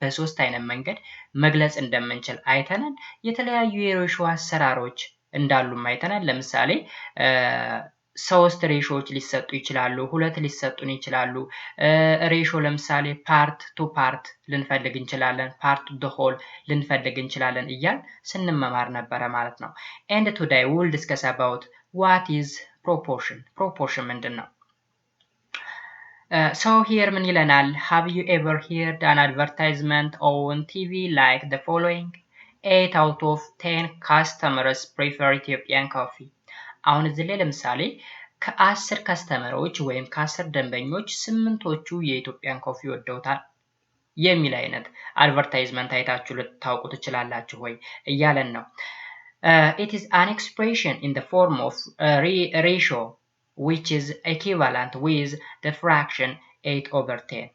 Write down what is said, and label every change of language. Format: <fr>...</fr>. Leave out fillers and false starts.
<am>በሶስት አይነት መንገድ መግለጽ እንደምንችል አይተናል። የተለያዩ የሬሽዮ አሰራሮች እንዳሉም አይተናል። ለምሳሌ ሶስት ሬሾዎች ሊሰጡ ይችላሉ፣ ሁለት ሊሰጡን ይችላሉ። ሬሾ ለምሳሌ ፓርት ቱ ፓርት ልንፈልግ እንችላለን፣ ፓርት ቱ ሆል ልንፈልግ እንችላለን እያል ስንመማር ነበረ ማለት ነው።</am> <en>and today we'll discuss about what is proportion.</en> <am>proportion ምንድነው?</am> <en>So here</en> <am>ምን ይለናል?</am> <en>Have you ever heard an advertisement on TV like the following? 8 out of 10 customers prefer Ethiopian coffee.</en> <am>አሁን እዚህ ላይ ለምሳሌ ከ10 ከስተመሮች ወይም ከ10 ደንበኞች 8ቶቹ የኢትዮጵያን ኮፊ ወደውታል የሚል አይነት አድቨርታይዝመንት አይታችሁ ልታውቁ ትችላላችሁ ወይ እያለን ነው።</am> <en>It is an expression in the form of ratio which is equivalent with the fraction 8/10.</en>